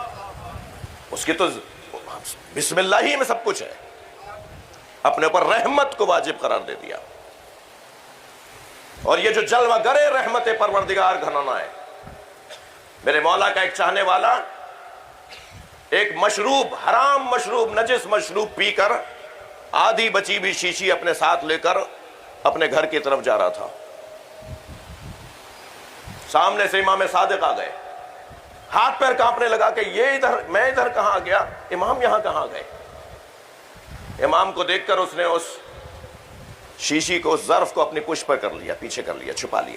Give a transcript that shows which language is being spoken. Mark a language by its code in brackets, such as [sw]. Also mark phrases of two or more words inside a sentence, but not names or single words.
[ur] اس کی تو [ar] بسم اللہ [ur] ہی میں سب کچھ ہے، اپنے اوپر رحمت کو واجب قرار دے دیا۔ اور یہ جو جلوہ گرے رحمت پروردگار گھرانہ ہے، میرے مولا کا ایک چاہنے والا ایک مشروب، حرام مشروب، نجس مشروب پی کر آدھی بچی ہوئی شیشی اپنے ساتھ لے کر اپنے گھر کی طرف جا رہا تھا۔ سامنے سے امام صادق آ گئے، ہاتھ پیر کانپنے لگا کہ یہ ادھر، میں ادھر کہاں آ گیا، امام یہاں کہاں گئے؟ امام کو دیکھ کر اس نے اس شیشی کو، اس ظرف کو اپنی پشت پر کر لیا، پیچھے کر لیا، چھپا لیا۔